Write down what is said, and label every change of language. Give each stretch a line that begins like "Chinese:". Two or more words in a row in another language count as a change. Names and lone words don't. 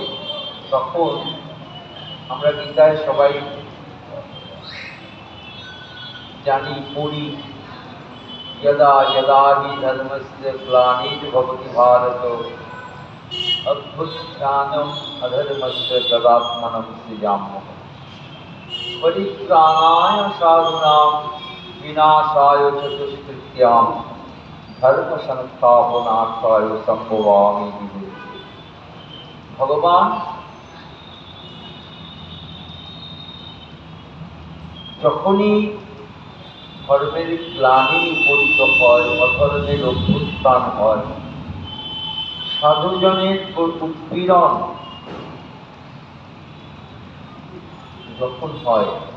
Bangla: তখন আমরা গীতায় সবাই জানি, পড়ি,
Sanskrit: যদা যদা হি ধর্মস্য গ্লানির্ভবতি ভারত অভ্যুত্থানম অধর্মস্য তদাত্মনম সৃজাম্যহম পরিত্রাণায় সাধুনাং বিনাশায় চ দুষ্কৃত্যাং ধর্ম সংস্থাপনার্থায় সম্ভবামি যুগে।
Bangla: ভগবান যখনই ধর্মের গ্লানি উপনীত হয়, অধর্মের অভ্যুত্থান হয়, সাধুজনের উৎপীড়ন যখন হয়,